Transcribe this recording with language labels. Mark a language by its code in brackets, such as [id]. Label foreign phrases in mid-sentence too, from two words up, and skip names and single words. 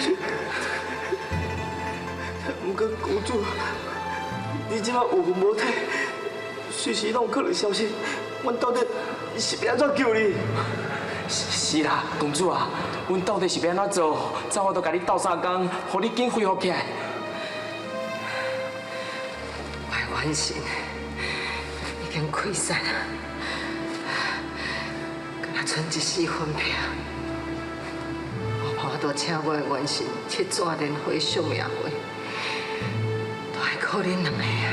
[nan] 不过公主，你即摆有魂无体，随时拢有可能消失，阮到底是要安怎救你？是啦，公主啊，阮到底是要安怎做？怎我都甲你斗相共，互你紧恢复起来。我的元神已经溃散了，敢若剩一丝魂魄。我怕都请我的元神去转莲花惜命会，都还靠恁两个啊！